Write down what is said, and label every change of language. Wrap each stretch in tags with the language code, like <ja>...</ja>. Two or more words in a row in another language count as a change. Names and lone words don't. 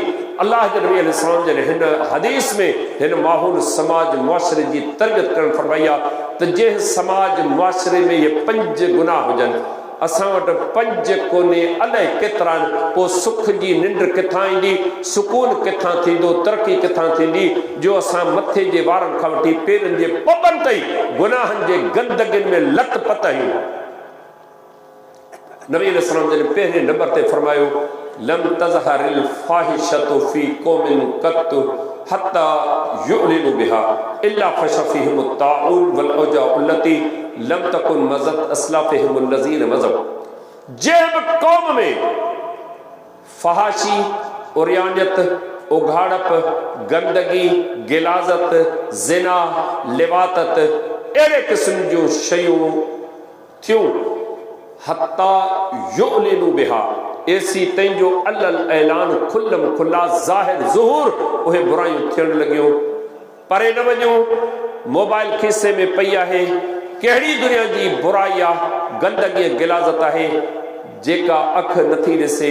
<sd>अल्लाह जे नबी अलैहिस्सलाम जे हिन हदीस में हिन माहौल समाज मुआशिरे जी तरबियत करणु फरमाई आहे त जंहिं समाज मुआशिरे में इहे 5 गुनाह हुजनि, असां वटि 5 कोन्हे, अलाए केतिरा आहिनि, पोइ सुख जी निंड किथां ईंदी, सुकून किथां थींदो, तरक़ी किथां थींदी, जो असां मथे जे वारनि खां वठी पेरनि जे पॿनि ताईं गुनाहनि जे गंदगियुनि में लत पत आहियूं। नबी अलैहिस्सलाम जन पहिरें नंबर ते फरमायो</sd> <ar>لم تظهر الفاحشة في قوم قط حتى يعلنوا بها إلا فشا فيهم الطاعون والأوجاع التي لم تكن مضت أسلافهم الذين مضوا.</ar> <sd>जब कौम में फहाशी, उरियानियत, उघाड़प, गंदगी, गिलाजत, ज़िना, लिवातत, अहिड़े क़िस्म जूं शयूं थियूं,</sd> <ar>حتى يعلنوا بها,</ar> <sd>ऐसी तंहिं जो अल्ल ऐलान खुल्लम खुल्ला ज़ाहिर ज़ुहूर उहे बुरायूं थियण लॻियूं। परे न वञूं, मोबाइल खीसे में पई आहे, कहिड़ी दुनिया जी बुराई आहे, गंदगी गिलाज़त आहे जेका अखि नथी ॾिसे।</sd>